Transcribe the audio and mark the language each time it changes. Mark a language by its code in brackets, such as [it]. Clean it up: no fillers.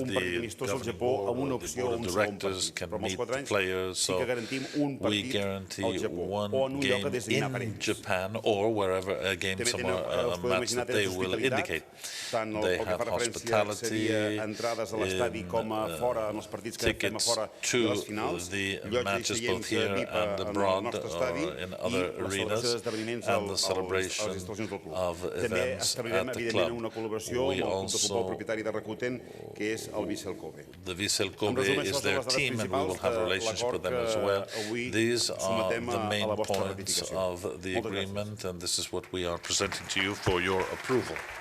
[en] The board of directors can meet the players, so we guarantee one game in Japan or wherever, a game somewhere, a match that they will indicate. They have hospitality, tickets to the matches both here and abroad or in other arenas, and the celebration of events events [ca] establirem, [en] at the [ca] evidentment, [en] club. [ca] una col·laboració amb el club de futbol propietari de Rakuten, que és el Vissel Kobe. [en] The Vissel Kobe is their team, and we will have a relationship with them as well. These are the main points of the agreement, and this is what we are presenting to you for your approval.